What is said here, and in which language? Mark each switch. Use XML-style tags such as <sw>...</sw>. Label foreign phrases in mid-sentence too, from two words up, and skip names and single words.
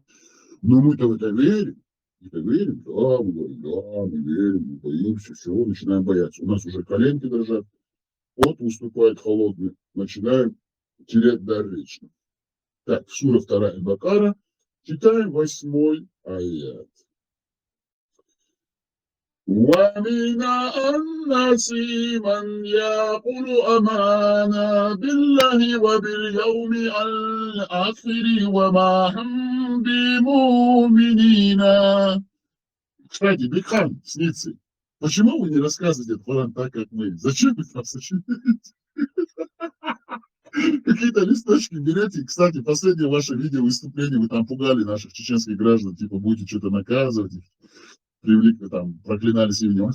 <ru>Но мы-то в это верим. И верим, да, мы говорим, да, мы верим, мы боимся, все, начинаем бояться. У нас уже коленки дрожат, пот выступает холодный, начинаем терять дар речи. Так, сура 2 Аль-Бакара, читаем 8 аят.</ru> <ar>ومن الناس من يقول آمنا بالله وباليوم الآخر وما هم بمؤمنين.</ar> <ru>Кстати, Бекхан, сницы, почему вы не рассказываете этот Коран так, как мы? Зачем вы там сочиняете? Какие-то листочки берете. Кстати, последнее ваше видео выступление, вы там пугали наших чеченских граждан, типа будете что-то наказывать, привлекли там, проклинали именем.</ru>